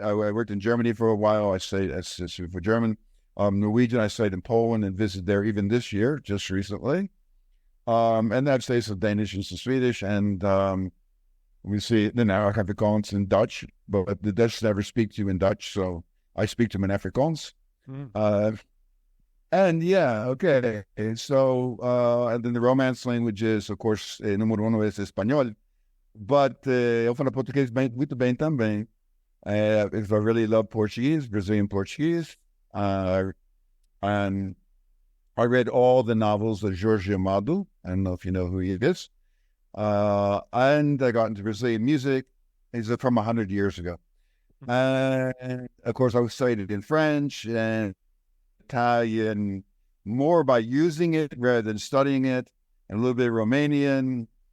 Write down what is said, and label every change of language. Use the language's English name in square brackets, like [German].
[English] I worked in Germany for a while. I studied for German. Norwegian, I studied in Poland and visited there even this year, just recently. And I've studied some Danish and some Swedish, and we see now I have Afrikaans in Dutch, but the Dutch never speak to you in Dutch, so I speak to them in Afrikaans. And yeah, okay. So, and then the Romance languages, of course, [Spanish] número uno es Espanhol, [English] but [Portuguese] eu falo português muito bem também. [English] Because I really love Portuguese, Brazilian Portuguese. And I read all the novels of Jorge Amado. I don't know if you know who he is. And I got into Brazilian music. He's from 100 years ago. And of course, I was studied in French and Italian, more by using it rather than studying it, and a little bit of Romanian.